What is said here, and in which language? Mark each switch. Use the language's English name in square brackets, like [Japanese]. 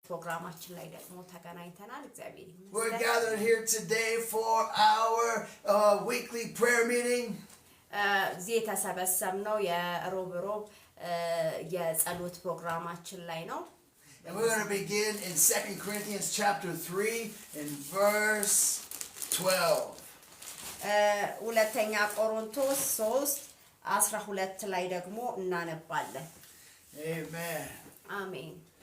[Amharic] ፕሮግራማችን ላይ ደግሞ ተገናኝተናል እግዚአብሔር ይመስገን [English] We're gathered here today for our weekly prayer meeting [Amharic] እዚህ የተሰበሰብነው የሮብ የጸሎት ፕሮግራማችን ላይ ነው [English] And we're going to begin in 2 Corinthians chapter 3 in verse 12 [Amharic] ሁለተኛ ቆሮንቶስ 3:12 ላይ ደግሞ እናነባለን Amen Amen